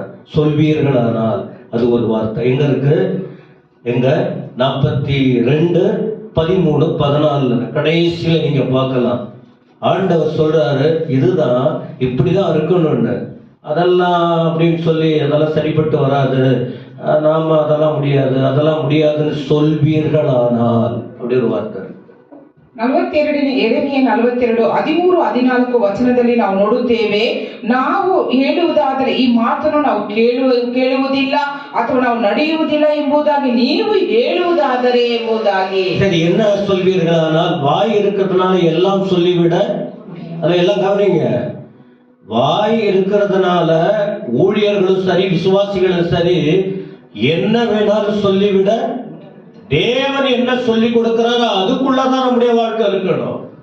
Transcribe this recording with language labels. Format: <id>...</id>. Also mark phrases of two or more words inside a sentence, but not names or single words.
<ta>சொல்வீர்களானால் அது ஒரு வார்த்தை. எங்க இருக்கு? எங்க 42, 13, 14 கடைசியில நீங்க பார்க்கலாம். ஆண்டவர் சொல்றாரு, இதுதான் இப்படிதான் இருக்கணும்னு. அதெல்லாம் அப்படின்னு சொல்லி அதெல்லாம் சரிப்பட்டு வராது, நாம அதெல்லாம் முடியாது, அதெல்லாம் முடியாதுன்னு சொல்வீர்களானால் அப்படி ஒரு வார்த்தை.</ta> <kn>42 ಎರೆಮಿಯ 42, 13, 14 ವಚನದಲ್ಲಿ ನಾವು ನೋಡುತ್ತೇವೆ. ನಾವು ಹೇಳುವುದಾದರೆ ಈ ಮಾತನ್ನು ನಾವು ಕೇಳುವುದಿಲ್ಲ ಅಥವಾ ನಾವು ನಡೆಯುವುದಿಲ್ಲ ಎಂಬುದಾಗಿ ನೀವು ಹೇಳುವುದಾದರೆ ಎಂಬುದಾಗಿ.</kn> <ta>சரி, என்ன சொல்வீர்களானால்? வாய் இருக்கிறதுனால எல்லாம் சொல்லிவிட, அதெல்லாம் கவனிங்க. வாய் இருக்கிறதுனால ஊழியர்களும் சரி, விசுவாசிகளும் சரி, என்ன வேணாலும் சொல்லிவிட, தேவன் என்ன சொல்லி கொடுக்கிறாரோ அதுக்குள்ளதான் நம்முடைய வாழ்க்கை இருக்கணும்.</ta>